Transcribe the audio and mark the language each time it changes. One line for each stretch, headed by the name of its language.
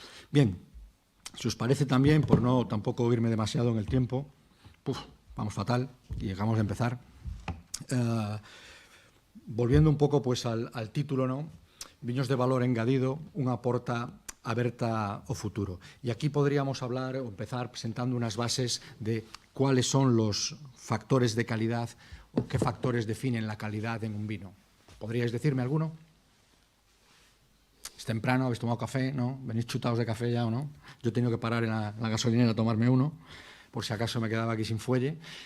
Spanish: Bien, si os parece también, por no tampoco irme demasiado en el tiempo, vamos fatal y llegamos a empezar. Volviendo un poco pues al título, ¿no?
Galician: Viños de valor engadido, unha porta aberta ao futuro.
Spanish: Y aquí podríamos hablar o empezar presentando unas bases de cuáles son los factores de calidad o qué factores definen la calidad en un vino. ¿Podríais decirme alguno? Es temprano, habéis tomado café, ¿no? ¿Venís chutados de café ya o no? Yo he tenido que parar en la gasolinera a tomarme uno, por si acaso me quedaba aquí sin fuelle.